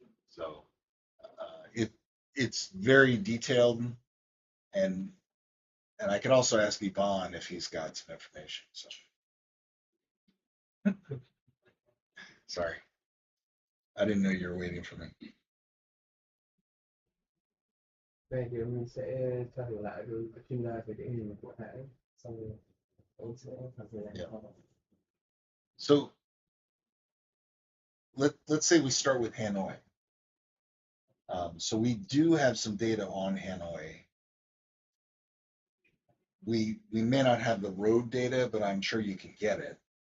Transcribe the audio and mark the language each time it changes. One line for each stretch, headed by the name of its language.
English: So it's very detailed, and I can also ask Yvonne if he's got some information. So sorry, I didn't know you were waiting for me.
Vietnamese: Về thì mình sẽ trao đổi lại với các chuyên gia về cái hình của hãng, xong rồi ông sẽ phản hồi lại.
English: Yeah. So let's say we start with Hanoi. So we do have some data on Hanoi. We may not have the road data, but I'm sure you can get it.